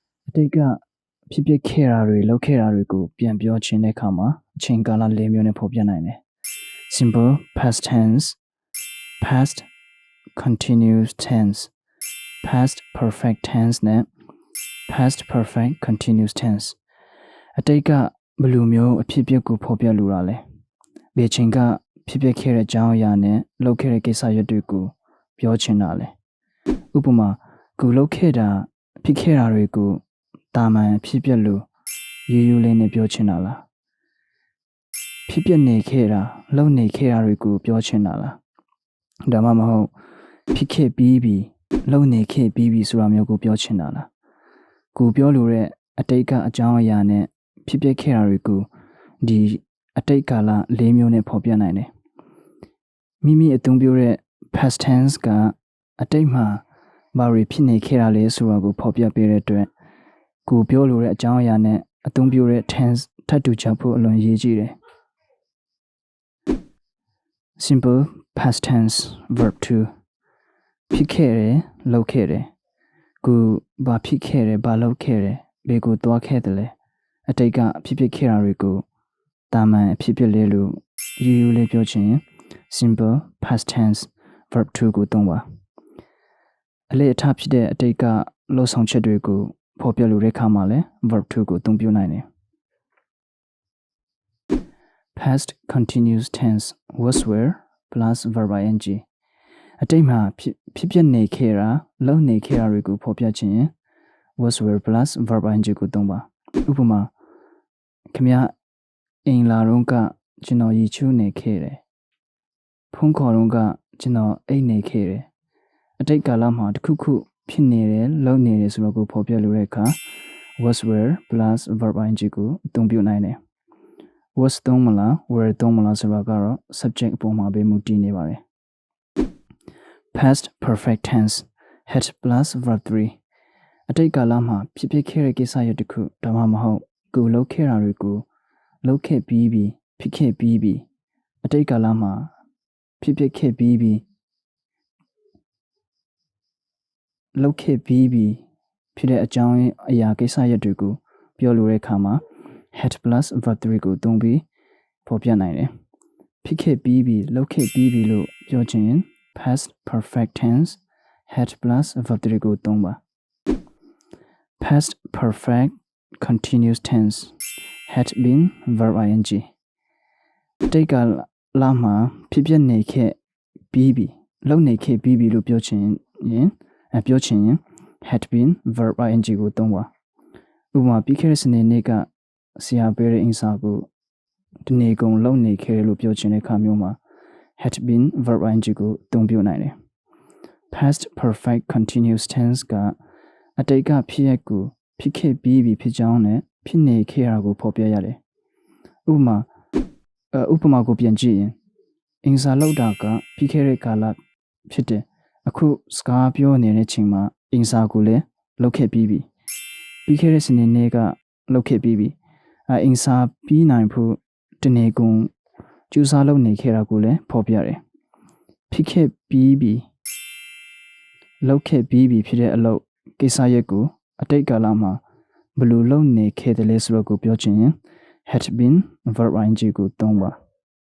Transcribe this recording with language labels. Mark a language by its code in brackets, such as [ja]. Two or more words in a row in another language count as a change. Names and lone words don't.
[my] တိတ်ကဖြစ်ဖြစ်ခဲ့တာတွေလုပ်ခဲ့တာတွေကိုပြန်ပြောခြင်းတဲ့အခါမှာအချိန်ကာလ၄မျိုးနဲ့ဖော်ပြနိုင်တယ် [en] simple past tense past continuous tense past perfect tense [my] နဲ့ [en] past perfect continuous tense [my] အတိတ်ကဘယ်လိုမျိုးအဖြစ်အပျက်ကိုဖော် ပြလိုတာလဲဘယ်ချိန်ကဖြစ်ပျက်ခဲ့တဲ့အကြောင်းအရာနဲ့လုပ်ခဲ့တဲ့ကိစ္စရပ်တွေကိုပြောချင်တာလဲဥပမာကိုလုပ်ခဲ့တာဖြစ်ခဲ့တာတွေကိုတာ မန်ဖြစ်ပျက်လို့ရိုးရိုးလေးနဲ့ပြောချင်တာလားဖြစ်ပျက်နေခဲ့တာလုပ်နေခဲ့တာတွေကိုပြောချင်တာလားဒါမှမဟုတ် ဖြစ်ခဲ့ပြီးပြီလုပ်နေခဲ့ပြီးပြီဆိုတာမျိုးကိုပြောချင်တာလားကိုပြောလိုတဲ့အတိတ်ကအကြောင်းအရာနဲ့ဖြစ်ပျက်ခဲ့တာတွေကိုဒီအတိတ်ကာလ၄မျိုးနဲ့ဖော်ပြနိုင်တယ်မိမိအသုံးပြုတဲ့ [en] past tense [my] ကအတိတ်မှာဘာတွေဖြစ်နေခဲ့တာလဲဆိုတာကိုဖော်ပြပေးတဲ့အတွက်ကိုပြောလိုတဲ့အကြောင်းအရာနဲ့အသုံးပြုတဲ့ tense ထပ်တူချဖို့အလွန်ရေးကြည့်တယ် [en] simple past tense verb 2 [my] ဖြစ်ခဲ့တယ်လုပ်ခဲ့တယ်ကိုဘာဖြစ်ခဲ့တယ်ဘာလုပ်ခဲ့တယ်ဘယ်ကိုသွားခဲ့တယ်လဲအတိတ်ကဖြစ်ပျက်ခဲ့တာတွေကိုတာမန်ဖြစ်ပျက်လေးလို့ရိုးရိုးလေးပြောချင် [en] simple past tense verb 2 [my] ကိုသုံးပါအလေအထဖြစ်တဲ့အတိတ်ကလှုပ်ဆောင်ချက်တွေကိုဖော်ပြလိုတဲ့အခါမှာလည်း [en] verb 2 [my] ကိုသုံးပြနိုင်တယ် [en] past continuous tense was were plus verb ing [my] အတိတ်မှာဖြစ်ပျက်နေခဲ့တာလုပ်နေခဲ့တာတွေကိုဖော်ပြခြင်း [en] was were plus verb ing [my] ကိုသုံးပါဥပမာခင်ဗျအိမ်လာတော့ကကျွန်တော်ရေချိုးနေခဲ့တယ်ဖုန်းခေါ်တော့ကကျွန်တော်အိတ်နေခဲ့တယ်အတိတ်ကာလမှာတခုခုဖြစ်နေတယ်လုပ်နေတယ်ဆိုတော့ကိုဖော်ပြလိုတဲ့အခါ [en] was were plus verb ing [my] ကိုအသုံးပြုနိုင်တယ် was သုံးမလား were သုံးမလားဆိုတာကတော့ subject အပေါ်မှာပဲမူတည်နေပါတယ် [en] past perfect tense had plus verb 3 [my] အတိတ်ကာလမှာဖြစ်ပျက်ခဲ့တဲ့ကိစ္စရပ်တစ်ခုဒါမှမဟုတ်ကိုလုပ်ခဲ့တာတွေကိုလုပ်ခဲ့ပြီးပြီဖြစ်ခဲ့ပြီးပြီအတိတ်ကာလမှာဖြစ်ပျက်ခဲ့ပြီးပြီလုပ်ခဲ့ပြီးပြီဖြစ်တဲ့အကြောင်းအရာကိစ္စရပ်တွေကိုပြောလိုတဲ့အခါမှာ [en] had plus verb 3 [my] ကို သုံးပြီးဖော်ပြနိုင်တယ်ဖြစ်ခဲ့ပြီးပြီလုပ်ခဲ့ပြီးပြီလို့ပြောချင်ရင် [en] past perfect tense had plus verb 3 [my] ကိုသုံးပါ [en] past perfect continuous tense had been verb ing [my] တိတ်ကလာမှာဖြစ်ပျက်နေခဲ့ပြီးပြီလုပ်နေခဲ့ပြီးပြီလို့ ပြောချင်ရင် [en] had been verb ing [my] ကိုသုံးပါဥပမာပြီးခဲ့တဲ့စနေနေ့ကဆရာပေးတဲ့အင်စာကိုဒီနေ့ကုန်လုပ်နေခဲ့လို့ပြောချင်တဲ့အခါမျိုးမှာ [en] had been verb ing [my] ကိုသုံးပြနိုင်တယ် [en] past perfect continuous tense [my] ကအတိတ်ကဖြစ်ရပ်ကိုဖြစ်ခဲ့ပြီးပြီဖြစ်ကြောင်းနဲ့ဖြစ်နေခဲ့တာ ကိုဖော်ပြရတယ်ဥပမာကိုပြန်ကြည့်ရင်အင်စာလောက်တာကပြီးခဲ့တဲ့ကာလဖြစ်တယ်အခု စကားပြောနေတဲ့ချိန်မှာအင်စာကိုလည်းလုပ်ခဲ့ပြီးပြီပြီးခဲ့တဲ့စနေနေ့ကလုပ်ခဲ့ပြီးပြီအင်စာပြီးနိုင်ဖို့တနေ့ကုန်ကြိုးစားလုပ်နေခဲ့တာကိုလည်းဖော်ပြတယ်ဖြစ်ခဲ့ပြီးပြီလုပ်ခဲ့ပြီးပြီဖြစ်တဲ့အလုပ်ကိစ္စရပ်ကိုအတိတ်ကာလမှာဘယ်လိုလုပ်နေခဲ့တယ်လဲဆိုတော့ကိုပြောချင်ရင် [en] had been verb ing [my] ကိုသုံးပါ